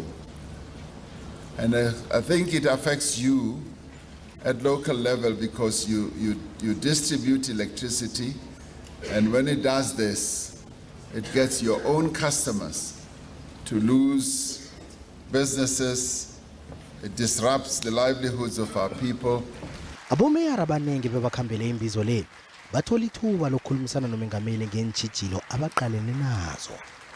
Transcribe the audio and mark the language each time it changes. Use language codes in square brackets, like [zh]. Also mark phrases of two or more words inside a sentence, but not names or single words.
[en] And I think it affects you at local level because you distribute electricity, and when it does this, it gets your own customers to lose businesses. It disrupts the livelihoods of our people. [nr] Abomeyara abanengi bebakhambele imbizo le bathola ithuba lokukhulumisana nomengameli ngeentjhijilo abaqalene nazo.